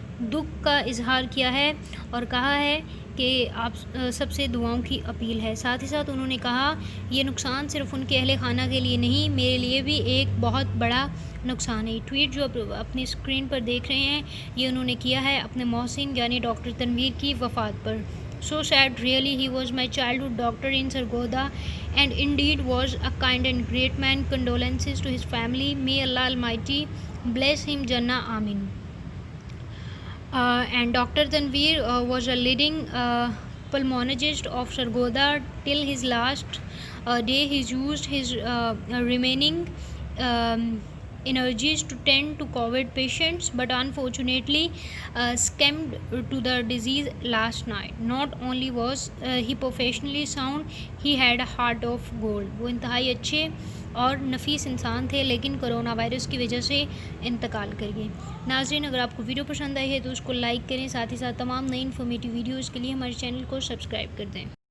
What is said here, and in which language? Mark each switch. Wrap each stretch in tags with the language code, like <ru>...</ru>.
<ur>دکھ کا اظہار کیا ہے اور کہا ہے کہ آپ سب سے دعاؤں کی اپیل ہے۔ ساتھ ہی ساتھ انہوں نے کہا، یہ نقصان صرف ان کے اہل خانہ کے لیے نہیں، میرے لیے بھی ایک بہت بڑا نقصان ہے۔ یہ ٹویٹ جو اپنی اسکرین پر دیکھ رہے ہیں یہ انہوں نے کیا ہے اپنے محسن یعنی ڈاکٹر تنویر کی وفات پر۔</ur> <en>So sad, really, he was my childhood doctor in Sargodha and indeed was a kind and great man. Condolences to his family. May Allah Almighty bless him, Jannah, Amin. And Dr. Tanveer was a leading pulmonologist of Sargodha till his last day. He used his remaining energies to tend to COVID patients, but unfortunately succumbed to the disease last night. Not only was he professionally sound, he had a heart of gold.</en> <ur>وہ انتہائی اچھے اور نفیس انسان تھے لیکن corona virus کی وجہ سے انتقال کر گئے۔ ناظرین، اگر آپ کو ویڈیو پسند آئی ہے تو اس کو لائک کریں، ساتھ ہی ساتھ تمام نئی انفارمیٹیو ویڈیوز کے لیے ہمارے چینل کو سبسکرائب کر دیں۔</ur>